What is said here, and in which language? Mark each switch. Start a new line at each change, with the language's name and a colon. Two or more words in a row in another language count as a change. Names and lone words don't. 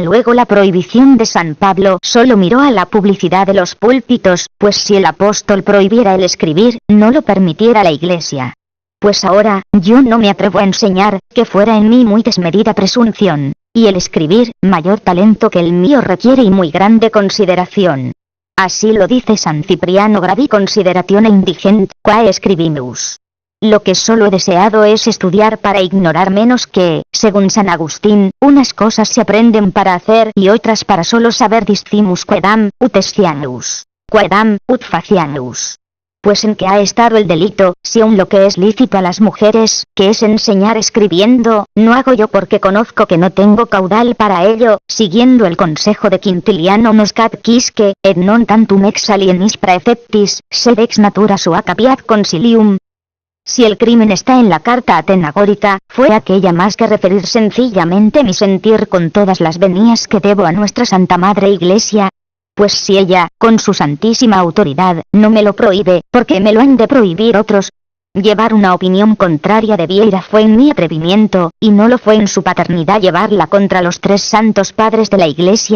Spanish: Luego la prohibición de San Pablo solo miró a la publicidad de los púlpitos, pues si el apóstol prohibiera el escribir, no lo permitiera la Iglesia. Pues ahora, yo no me atrevo a enseñar, que fuera en mí muy desmedida presunción, y el escribir, mayor talento que el mío requiere y muy grande consideración. Así lo dice San Cipriano
Latin: gravi consideratione indigent, quae scribimus.
Spanish: Lo que solo he deseado es estudiar para ignorar menos que, según San Agustín, unas cosas se aprenden para hacer y otras para solo saber
Latin: discimus quedam, ut scienus, quedam, ut facianus.
Spanish: Pues en que ha estado el delito, si aun lo que es lícito a las mujeres, que es enseñar escribiendo, no hago yo porque conozco que no tengo caudal para ello, siguiendo el consejo de Quintiliano
Latin: Noscat quisque, et non tantum ex alienis praeceptis, sed ex natura sua capiat consilium.
Spanish: Si el crimen está en la carta atenagórica, fue aquella más que referir sencillamente mi sentir con todas las venias que debo a nuestra Santa Madre Iglesia. Pues si ella, con su santísima autoridad, no me lo prohíbe, porque me lo han de prohibir otros. Llevar una opinión contraria de Vieira fue en mi atrevimiento, y no lo fue en su paternidad llevarla contra los 3 santos padres de la Iglesia.